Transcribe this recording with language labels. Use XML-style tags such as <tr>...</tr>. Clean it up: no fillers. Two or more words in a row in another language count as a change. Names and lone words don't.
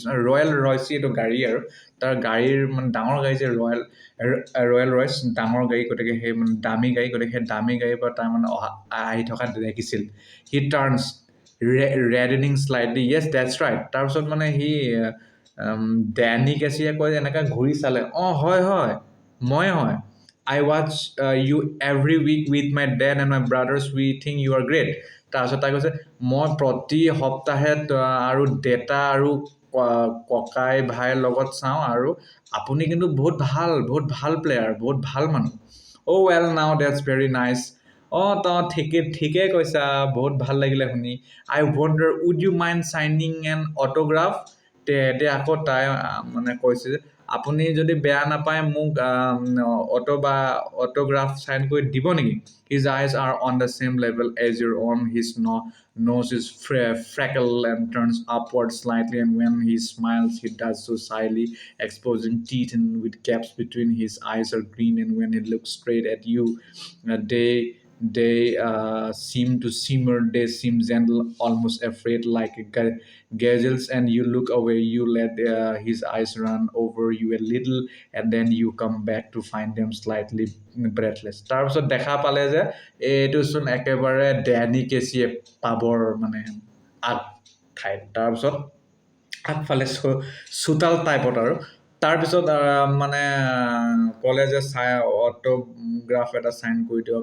<as>ৰয়েল ৰয়চি এইটো গাড়ী, আৰু তাৰ গাড়ীৰ মানে ডাঙৰ গাড়ী যে ৰয়েল ৰয়চ, ডাঙৰ গাড়ী, গতিকে সেই মানে দামী গাড়ী, গতিকে সেই দামী গাড়ীৰ পৰা তাৰ মানে আহি থকা দেখিছিল।</as> <en>He turns reddening slightly, yes that's right.</en> <as>তাৰপিছত মানে সি ডেনি কেছিয়ে কয় এনেকৈ ঘূৰি চালে, হয় মই হয়,</as> <en>I watch you every week with my dad and my brothers, we think you are great.</en> <as>তাৰপিছত তাই কৈছে, মই প্ৰতি সপ্তাহে আৰু দেতা আৰু ককাই ভাইৰ লগত চাওঁ, আৰু আপুনি কিন্তু বহুত ভাল প্লেয়াৰ, বহুত ভাল মানুহ।</as> <en>Oh well now that's very nice.</en> <as>তই ঠিকেই কৈছা, বহুত ভাল লাগিলে শুনি।</as> <en>I wonder would you mind signing an autograph?</en> <as>তেতিয়া আকৌ তাই মানে কৈছে যে আপুনি যদি বেয়া নাপায় মোক</as> <en>autograph sign</en> <as>কৰি দিব নেকি?</as> <en>His eyes are on the same level as your own. His nose is freckled and turns upward slightly, and when he smiles, he does so shyly, exposing teeth and with gaps between his eyes are green, and when he looks straight at you, they seem to simmer, they seem gentle, almost afraid, like gazelles, and you look away, you let his eyes run over you a little, and then you come back to find them slightly breathless.</en> <as>তাৰপিছত দেখা পালে যে এইটোচোন একেবাৰে ডেনি কেছিয়ে পাবৰ মানে আগ ঠাইত, তাৰপিছত আগফালে চোতাল টাইপত, আৰু তাৰপিছত মানে ক'লে যে অট'গ্ৰাফ এটা চাইন কৰি দিয়ক।</as>